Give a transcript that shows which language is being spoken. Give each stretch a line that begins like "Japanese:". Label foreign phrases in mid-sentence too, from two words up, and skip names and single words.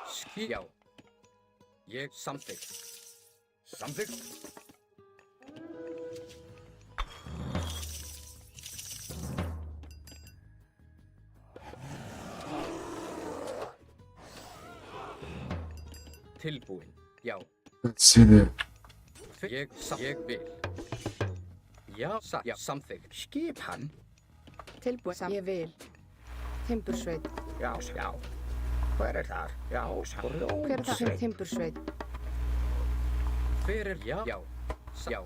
Icelandic: Já. Ég samþykkt. Samþykkt. Tilbúin. Já.
English: Let's see there.
Icelandic: Ég vil. Já, já, samþykkt. Skipan. Tilbúin. Ég vil. Timbursveit. Já, já. Hver er þar? Já, Hver er það? Timbursveit. Hver er já? Já. Já.